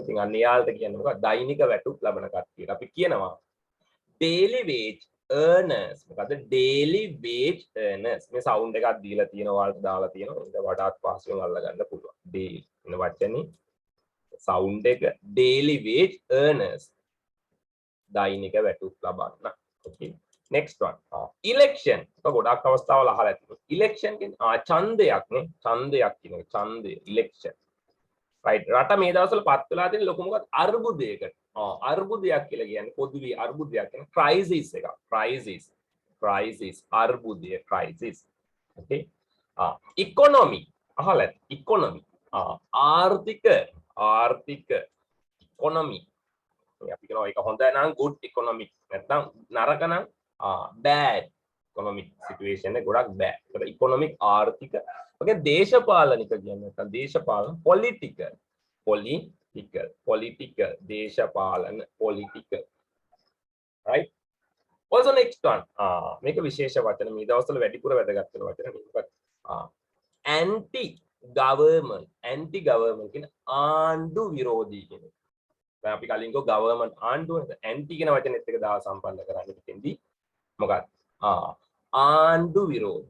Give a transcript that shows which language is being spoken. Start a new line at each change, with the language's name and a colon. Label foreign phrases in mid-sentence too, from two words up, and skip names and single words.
Sinhala: ඉතින් අන්න යාලට කියන්නේ මොකක්ද දෛනික වැටුප් ලබන කට්ටියට අපි කියනවා
English: daily wage earners.
Sinhala: මොකද්ද
English: daily wage earners?
Sinhala: මේ සවුන්ඩ් එකක් දීලා තියෙනවා ඔයාලට දාලා තියෙනවා. ඒක වඩාත් පහසුවෙන් අල්ල ගන්න පුළුවන්. daily වෙන වචනේ sound එක
English: daily wage earners
Sinhala: දෛනික වැටුප් ලබන්න.
English: okay next one election.
Sinhala: ඔක ගොඩක් අවස්ථාවල අහලා තියෙනවා. election කියන්නේ ඡන්දයක් නේ. ඡන්දයක් කියන එක. ඡන්දය election. right රට මේ දවස්වල පත් වෙලා තියෙන ලොකු මොකක්ද අර්බුදයකට. අර්බුදයක් කියලා කියන්නේ පොදුවේ අර්බුදයක් කියන crisis එකක්.
English: crisis අර්බුදය crisis. okay economy අහලා economy ආර්ථික economy.
Sinhala: අපි කියනවා ඒක හොඳ නම්
English: good economic
Sinhala: නැත්නම් නරක නම්
English: bad economic situation
Sinhala: එක ගොඩක් bad. ඒක economic ආර්ථික. ඔකේ දේශපාලනික කියන්නේ නැත්නම් දේශපාලන political දේශපාලන political.
English: right? also next one
Sinhala: මේක විශේෂ වචන මේ දවස්වල වැඩිපුර වැදගත් වෙන වචන මේක
English: anti government
Sinhala: කියන ආණ්ඩු විරෝධී කියන එක. දැන් අපි කලින් ගෝ government ආණ්ඩුව නේද anti කියන වචනේත් එක දාලා සම්බන්ධ කරන්නේ මෙතෙන්දී මොකක්ද ආණ්ඩු විරෝධී.